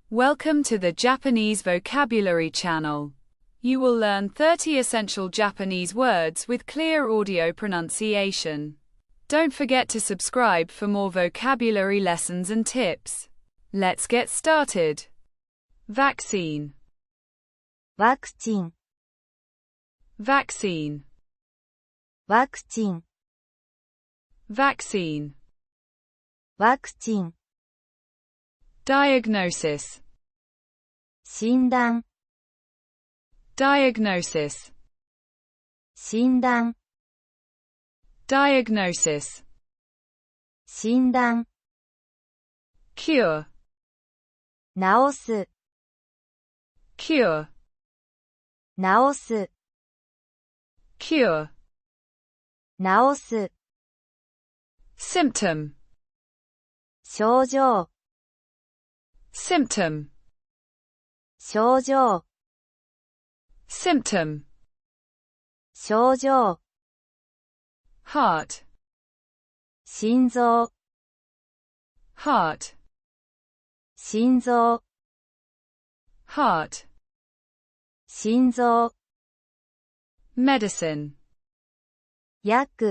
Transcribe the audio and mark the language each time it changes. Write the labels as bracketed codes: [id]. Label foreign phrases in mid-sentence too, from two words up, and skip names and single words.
[en] Welcome to the Japanese Vocabulary Channel. You will learn 30 essential Japanese words with clear audio pronunciation. Don't forget to subscribe for more vocabulary lessons and tips. Let's get started. Vaccine. [ja] ワクチン、 [en] Vaccine. [ja] ワクチン、 [en] Vaccine. [ja] ワクチン、 [en] Diagnosis. [ja] 診断、 [en] Diagnosis. [ja] 診断、 [en] Diagnosis. [ja] 診断、 [en] Cure. [ja] 治す、 [en] Cure. [ja] 治す、 [en] Cure. [ja] 治す、 [en] Symptom. [ja] 症状、 [en] Symptom. [ja] 症状、 [en] Symptom. [ja] 症状、 [en] Heart. [ja] 心臓、 [en] Heart. [ja] 心臓、 [en] Heart. [ja] 心臓、 [en] Medicine. [ja] 薬、